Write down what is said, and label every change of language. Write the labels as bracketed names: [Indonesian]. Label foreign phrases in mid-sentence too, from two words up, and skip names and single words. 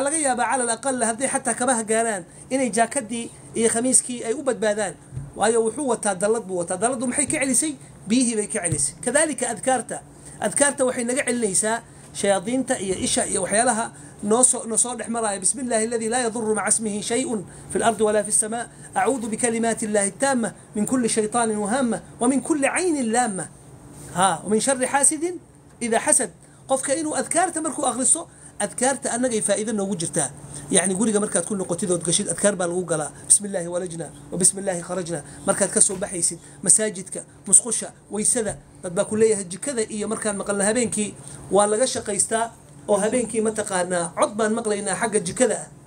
[Somali] laga yaabaa cala aqal haddii xataa kabaha gaaraan inay jaakadii iyo khamiiskii ay u badbaadaan waayo wuxuu wataa dalad buu wataa daladu maxay ka celisay biyihii bay ka celisay kadalika adkaarta waxay naga celinaysaa shayaadiinta iyo isha iyo waxyaalaha noo soo dhexmaraya [Arabic] بسم الله الذي لا يضر مع اسمه شيء في الأرض ولا في السماء أعوذ بكلمات الله التامة من كل شيطان وهامة ومن كل عين لامة ومن شر حاسد إذا حسد [Somali] qofka inuu adkaarta markuu akhriso adkaarta anagay faa'iido noogu jirtaa يعني guriga markaad ku noqotid oo gashid adkaar baa lagu galaa [Arabic] بسم الله ولجنا وبسم الله خرجنا [Somali] markaad ka soo baxaysid masaajidka musqusha waysada dad baa ku leeyahay jikada iyo markaan maqalna habeenkii waa laga shaqaystaa oo habeenkii ma taqaana cod baan maqlaynaa xagga jikada